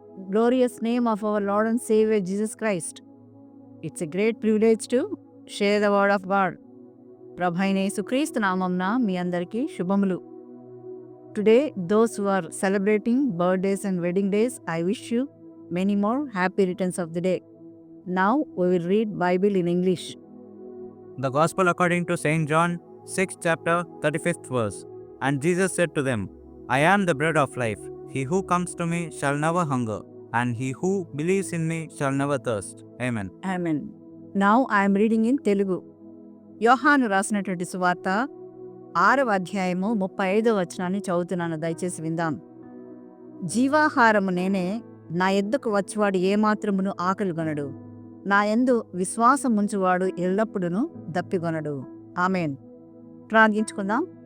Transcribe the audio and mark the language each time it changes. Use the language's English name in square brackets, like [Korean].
[English] Glorious name of our Lord and Savior Jesus Christ. It's a great privilege to share the word of God. [Telugu] ప్రభు అయిన యేసుక్రీస్తు నామమున మీ అందరికీ శుభములు. [English] Today, those who are celebrating birthdays and wedding days, I wish you many more happy returns of the day. Now we will read Bible in English. The Gospel according to St. John, 6th chapter, 35th verse. And Jesus said to them, I am the bread of life. He who comes to me shall never hunger, and he who believes in me shall never thirst. Amen. Amen. Now I am reading in Telugu. [Telugu] యోహాను రాసినటువంటి సువార్త 6వ అధ్యాయము 35వ వచనాన్ని చదువుతున్నాను, దయచేసి విందాం. జీవాహారము నేనే, నా యొద్దకు వచ్చువాడు ఏమాత్రమును ఆకలిగొనడు, నా యందు విశ్వాసముంచువాడు ఎల్లప్పుడూ దప్పిగొనడు. ఆమేన్. ప్రార్థించుకుందాం.